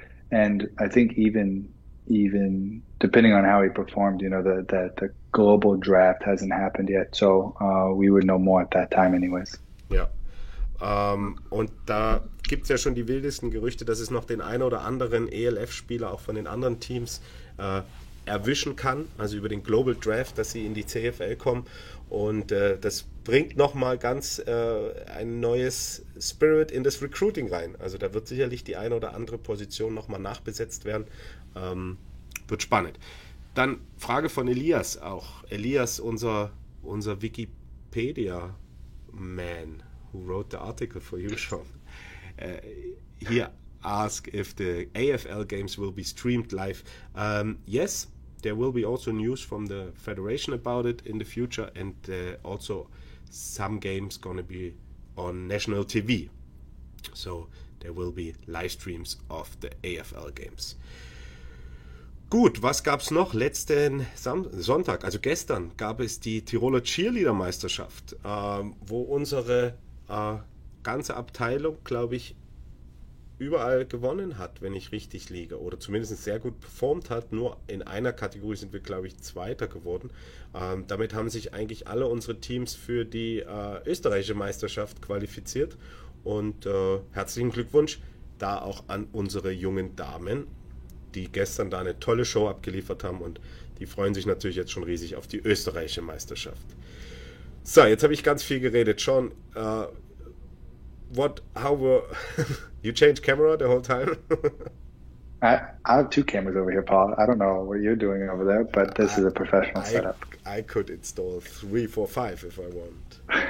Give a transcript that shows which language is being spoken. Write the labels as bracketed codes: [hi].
[en] And I think even depending on how he performed, the global draft hasn't happened yet, so we would know more at that time anyways. [de] Ja. Und da gibt es ja schon die wildesten Gerüchte, dass es noch den einen oder anderen ELF-Spieler auch von den anderen Teams erwischen kann, also über den Global Draft, dass sie in die CFL kommen, und das bringt nochmal ganz ein neues Spirit in das Recruiting rein. Also da wird sicherlich die eine oder andere Position nochmal nachbesetzt werden. Wird spannend. Dann Frage von Elias auch. [en] Elias, [de] unser Wikipedia-Man, [en] who wrote the article for you, Sean. he asked if the AFL games will be streamed live. Yes, there will be also news from the federation about it in the future, and also some games going to be on national TV. So there will be live streams of the AFL games. [de] Gut, was gab's noch? Letzten Sonntag, also gestern, gab es die Tiroler Cheerleader-Meisterschaft, wo unsere ganze Abteilung, glaube ich, überall gewonnen hat, wenn ich richtig liege, oder zumindest sehr gut performt hat. Nur in einer Kategorie sind wir, glaube ich, Zweiter geworden. Damit haben sich eigentlich alle unsere Teams für die österreichische Meisterschaft qualifiziert. Und herzlichen Glückwunsch da auch an unsere jungen Damen, die gestern da eine tolle Show abgeliefert haben, und die freuen sich natürlich jetzt schon riesig auf die österreichische Meisterschaft. So, jetzt habe ich ganz viel geredet. [en] Sean, how were you changed camera the whole time? I have two cameras over here, Paul. I don't know what you're doing over there, but this is a professional setup. I could install 3, 4, 5 if I want.